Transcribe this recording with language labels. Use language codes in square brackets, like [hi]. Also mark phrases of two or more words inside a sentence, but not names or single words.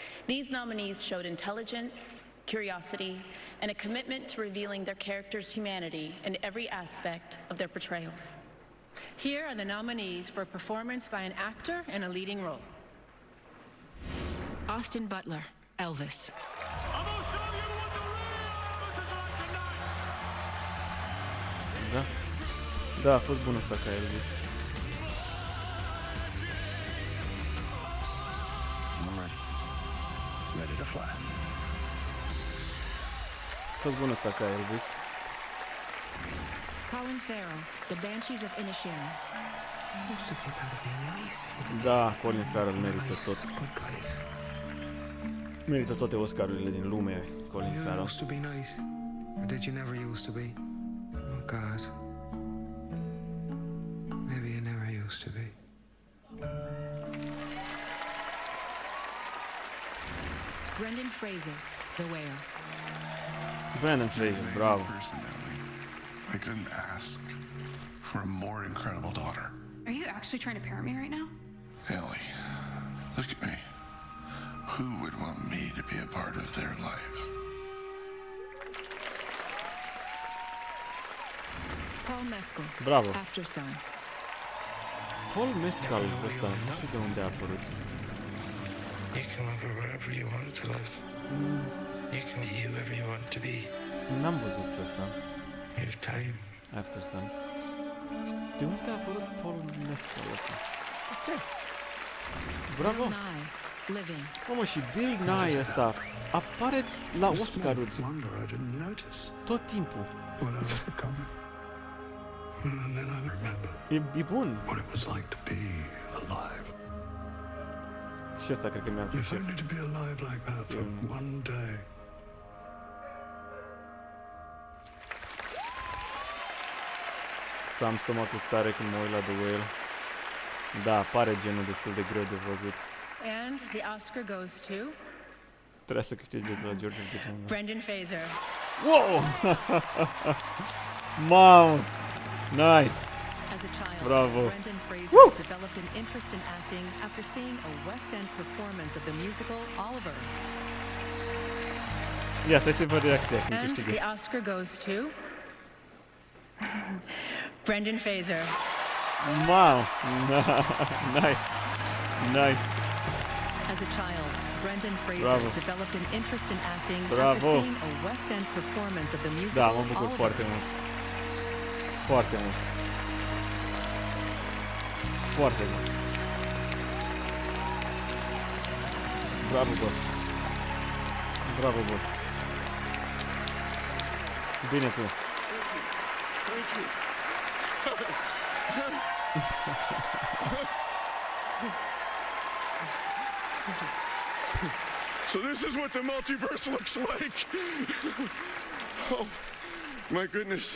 [en] These nominees showed intelligence, curiosity, and a commitment to revealing their characters' humanity in every aspect of their portrayals. Here are the nominees for performance by an actor in a leading role. Austin Butler, Elvis. [ro] Da? Da, a fost bun ăsta ca Elvis. [en] Ready to fly. [ro] A fost bun ăsta ca Elvis. [en] Colin Farrell, The Banshees of Inisherin. [ro] Da, Colin Farrell merită tot. Merită toate Oscar-urile din lume, Colin Farrell. [en] Used to be nice, or did you never used to be? Oh God. Maybe you never used to be. Brendan Fraser, The Whale. [ro] Brendan Fraser, bravo. [en] Personally, I couldn't ask for a more incredible daughter. Are you actually trying to parent me right now? Ellie, look at me. Who would want me to be a part of their life? Paul Mescal, [ro] Bravo. [en] After Sun. [ro] Paul Mescal ăsta, nu știu de unde a apărut. [en] You can live wherever you want to live. You can be whoever you want to be. [ro] N-am văzut ăsta. [en] You have time. After Sun. [ro] De unde a apărut Paul Mescal ăsta? Ok. Bravo. [en] Living. [ro] Mamă, și Bill Nye ăsta apare la Oscar-uri tot timpul. [en] And then I remember [ro] E bun. [en] what it was like to be alive. [ro] Și ăsta cred că mi-ar [en] If only to be alive like that for one day. [ro] Să am stomacul tare când mă uit la The Whale. Da, pare genul destul de greu de văzut. [en] And the Oscar goes to [ro] Trebuie să câștige de la George of the Jungle. [en] Brendan Fraser. [ro] Wow! Mamă! [en] Nice! As a child, [ro] Bravo! [en] Brendan Fraser developed an interest in acting after seeing a West End performance of the musical Oliver. [ro] Ia, stai să văd reacția când [en] And [ro] câștigă. [en] the Oscar goes to Brendan Fraser. Wow! Nice! Nice! As a child, Brendan Fraser [ro] Bravo. [en] developed an interest in acting [ro] Bravo. [en] after seeing a West End performance of the musical [ro] Da, mă bucur [en] Oliver. [ro] foarte mult. Foarte mult. Foarte mult. Bravo, bă. Bravo, bă. Bine tu. [en] So this is what the multiverse looks like. Oh, my goodness.